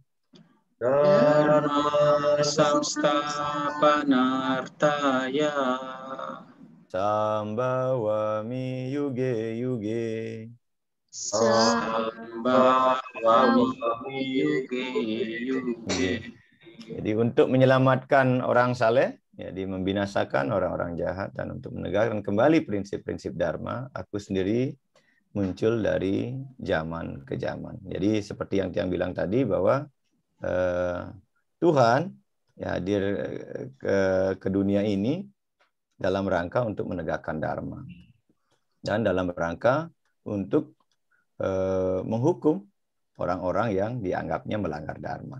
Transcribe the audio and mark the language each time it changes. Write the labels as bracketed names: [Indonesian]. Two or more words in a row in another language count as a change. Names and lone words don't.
[Sanskrit] Dharma samstapanartaya. Sambawami yuge yuge. Sambawami yuge yuge. [Indonesian] Jadi untuk menyelamatkan orang saleh, jadi membinasakan orang-orang jahat dan untuk menegakkan kembali prinsip-prinsip dharma, aku sendiri muncul dari zaman ke zaman. Jadi seperti yang Tiang bilang tadi bahwa Tuhan ya hadir ke dunia ini dalam rangka untuk menegakkan dharma dan dalam rangka untuk menghukum orang-orang yang dianggapnya melanggar dharma.